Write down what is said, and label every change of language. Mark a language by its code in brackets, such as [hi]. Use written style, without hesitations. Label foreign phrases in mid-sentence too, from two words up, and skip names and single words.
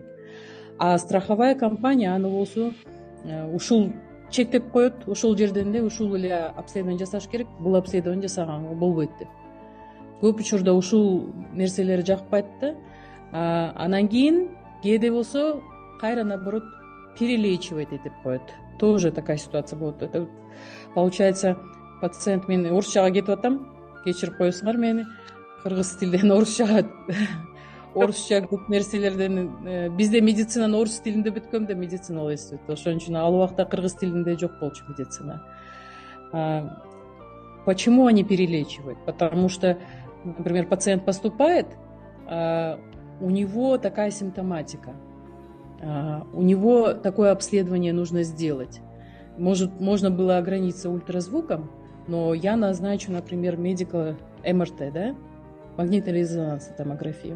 [ru] А страховая компания [ky] аны болсо ушул чектеп коет, ошол жерден эле ушул эле обследование жасаш керек, бул обследование жасаганга болбойт деп. Көп учурда ушул нерселер жакпайт да. Анан кийин кээде болсо кайра [ru] наоборот перелечивать [ky] этип коет. [ru] Тоже такая ситуация болот. Это получается, пациент, [ky] мен орусчага кетип атам, кечирип коесуңар мени, кыргыз тилден орусчага, орусча көп нерселерден, бизде медицинаны орус тилинде бүткөм да медициналык институт. Ошон үчүн ал убакта кыргыз тилинде жок болчу медицина. [ru] Почему они перелечивают? Потому что, например, пациент поступает, у него такая симптоматика, у него такое обследование нужно сделать. Можно было ограничиться ультразвуком, но я назначу, например, медико МРТ, да, магнитно-резонансную томографию.